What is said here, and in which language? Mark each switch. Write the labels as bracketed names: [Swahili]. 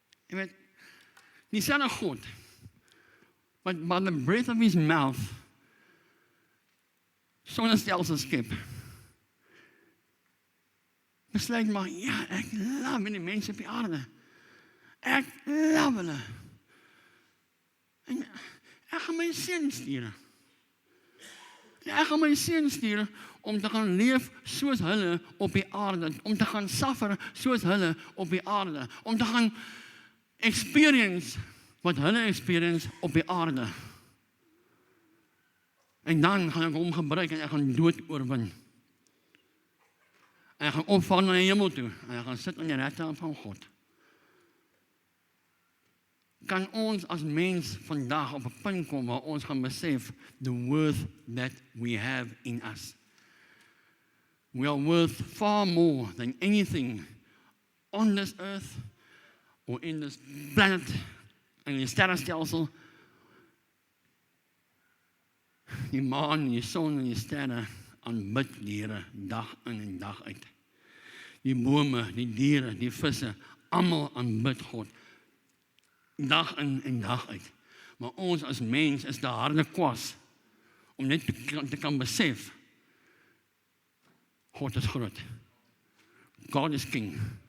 [Afrikaans] Jy weet, dieselfde God, wat [English] by the breath of his mouth [Afrikaans] sonnestelsels skep. Besluit maar, ja, ek love die mense op die aarde. Ek love hulle. En ek gaan my seun stuur. Ek gaan my seun stuur om te gaan leef soos hulle op die aarde, om te gaan suffer soos hulle op die aarde, om te gaan experience wat hulle experience op die aarde. En dan gaan ek hom gebruik en ek gaan dood oorwin. En ek gaan opvaar na die hemel toe en ek gaan sit aan die regterhand van God. Kan ons as mens vandag op 'n punt kom waar ons gaan besef [English] the worth that we have in us. We are worth far more than anything on this earth or in this planet, [Afrikaans] in die sterrenstelsel. Die maan, die son en die sterre aanbid die Here dag in en dag uit. Die bome, die diere, die visse, almal aanbid God dag in en dag uit. Maar ons as mens is daar harde kwas om net te kan besef God is groot. [English] God is king.